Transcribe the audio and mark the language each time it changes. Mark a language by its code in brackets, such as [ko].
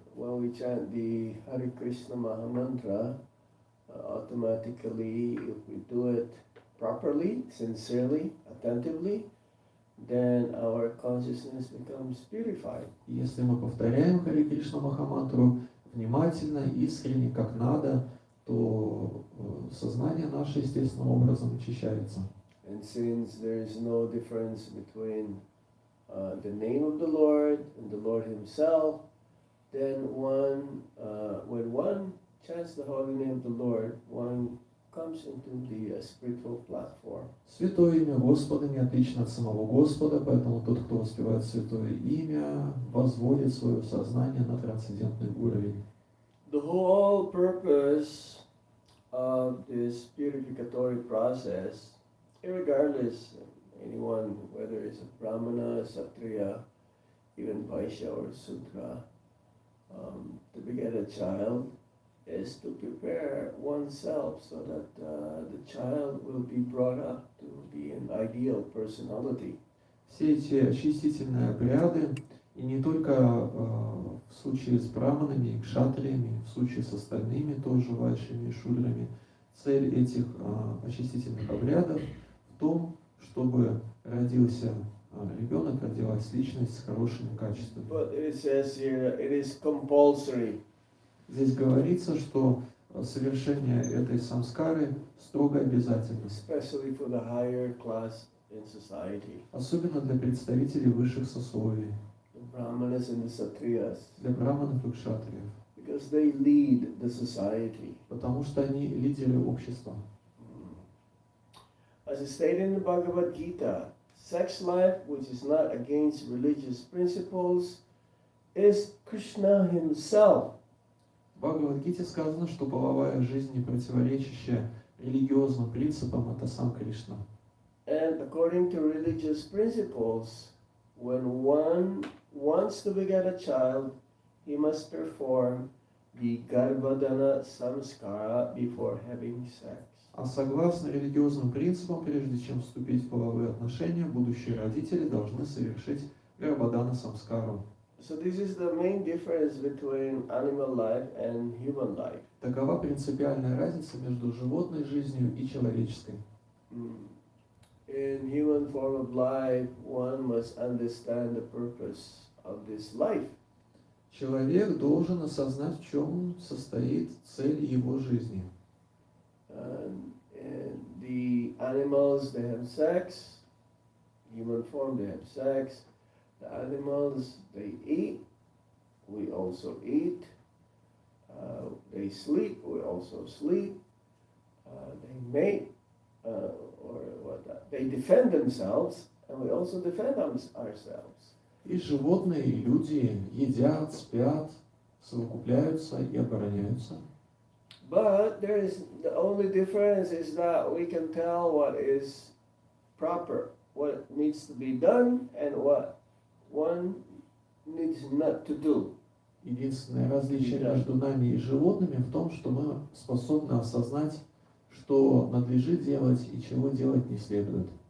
[en] When we chant the Hare Krishna Mahamantra, automatically, if we do it properly, sincerely, attentively, then our consciousness becomes purified. [ru] Если мы повторяем Хари Кришна Махамантру внимательно, искренне, как надо, то сознание наше естественным образом очищается. [en] And since there is no difference between the name of the Lord and the Lord Himself, then when one chants the holy name of the Lord, one comes into the spiritual platform. [ru] Святое имя Господа не отлично от самого Господа, поэтому тот, кто воспевает святое имя, возводит свое сознание на трансцендентный уровень. [en] The whole purpose of this purificatory process, regardless anyone, whether it's a Brahmana, Kshatriya, even Vaishya or Sudra, to beget a child is to prepare oneself so that the child will be brought up to be an ideal personality. [ru] Все эти очистительные обряды, и не только в случае с браманами и кшатриями, в случае с остальными тоже вайшами и шудрами, цель этих очистительных обрядов в том, чтобы родился ребенок, родилась личность с хорошими качествами. [en] But it says here it is compulsory. [ru] Здесь говорится, что совершение этой самскары строго обязательно, [en] Especially for the higher class in society, [ru] особенно для представителей высших сословий, [en] the Brahmanas and the Kshatriyas, [ru] для браманов и кшатриев, [en] because they lead the society. [ru] потому что они лидеры общества. [en] As is stated in the Bhagavad Gita, sex life which is not against religious principles is Krishna himself. [ru] В Бхагавад-гите сказано, что половая жизнь, не противоречащая религиозным принципам, это сам Кришна. [en] And according to religious principles, when one wants to beget a child, he must perform the Garbhadana samskara before having sex. [ru] А согласно религиозным принципам, прежде чем вступить в половые отношения, будущие родители должны совершить Гарбадана самскару. [en] So this is the main difference between animal life and human life. [ru] Такова принципиальная разница между животной жизнью и человеческой. [en] In human form of life, one must understand the purpose of this life. [ru] Человек должен осознать, в чем состоит цель его жизни. [en] And the animals, they have sex. Human form, they have sex. The animals, they eat. We also eat. They sleep. We also sleep. they mate, or what? They defend themselves, and we also defend ourselves. [ru] И животные, и люди едят, спят, совокупляются и обороняются. [en] But the only difference is that we can tell what is proper, what needs to be done, and what one needs not to do. [ru] Единственное различие между нами и животными в том, что мы способны осознать, что надлежит делать и чего делать не следует.